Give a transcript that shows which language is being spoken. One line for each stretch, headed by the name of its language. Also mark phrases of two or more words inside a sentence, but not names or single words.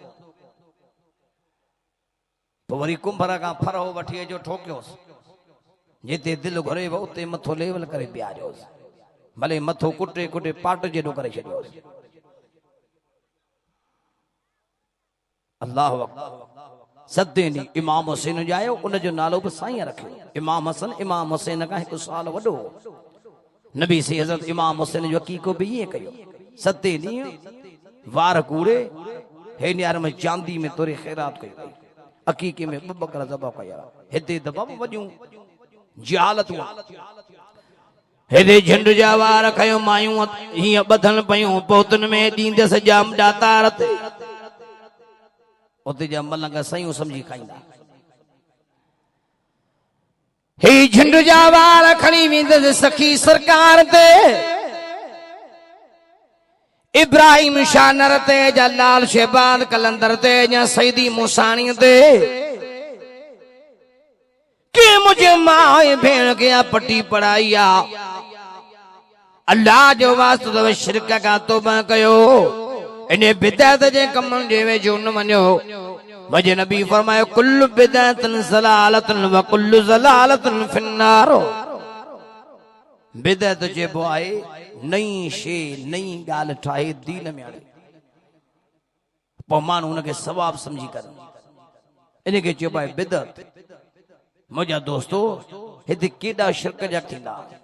Sindhi: पोइ वरी कुंभर खां फरो वठी अचो ठोकियोसि जिते दिलि घुरे उते मथो लेवल करे बीहारियोसि भले मथो कुटे कुटे पाट जेॾो करे छॾियोसि अल्लाह सते ॾींहुं इमाम हुसैन जायो उनजो नालो बि साईं रखियो इमाम हसन इमाम हुसैन खां हिकु साल वॾो नबी से हज़रत इमाम हुसैन जो अकीको भी ये कयो सते ॾींहुं वार कूड़े हे न्यार में चांदी में तोरे खैरात कई अकीके में ॿ बकरा ज़बह कया हिते दबा वॼूं जहालतूं हेदे झंड जा वार खयो मायूं हीअं ॿधल पयूं पोतन में ॾींदसि जाम दातार ते उते जा मलंग सयूं समझी खाईंदा ही झंड जा वार खणी वेंदसि सखी सरकार ते इब्राहिम शानर ते जा लाल शहबाज कलंदर ते या सईदी मूसाणी ते के मुझे मां भेण के पट्टी पढ़ाई आ अल्लाह जो वास्तो तव शिरक का तौबा कयो इने बिदअत जे कमन जे वेझो न वञो मुझे नबी फरमायो
Arabic: كل بدعة ضلالة وكل ضلالة في النار
Sindhi: बिदअत चइबो आहे नई शे नई ॻाल्हि ठाहे दीन में आणे पोइ माण्हू उनखे सवाब समझी करे इनखे चइबो आहे बिदअत मुंहिंजा दोस्तो हिते केॾा शिरक जा थींदा